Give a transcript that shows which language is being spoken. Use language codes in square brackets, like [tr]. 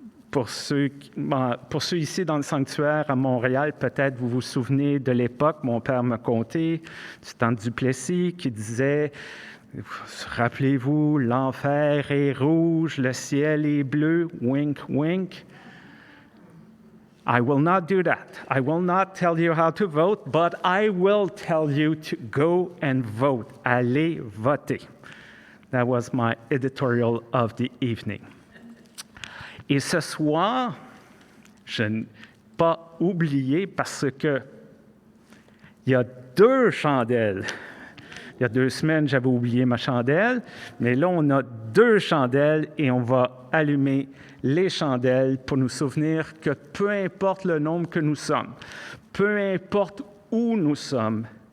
[fr] Pour ceux ici dans le sanctuaire à Montréal, peut-être vous vous souvenez de l'époque, mon père m'a conté, du temps de Duplessis, qui disait, rappelez-vous, l'enfer est rouge, le ciel est bleu, wink, wink. [en] I will not do that. I will not tell you how to vote, but I will tell you to go and vote. [fr] Allez voter. [en] That was my editorial of the evening. [fr] Et ce soir, je n'ai pas oublié parce que il y a 2 chandelles. Il y a 2 semaines, j'avais oublié ma chandelle, mais là, on a 2 chandelles et on va allumer les chandelles pour nous souvenir que peu importe le nombre que nous sommes, peu importe où nous sommes,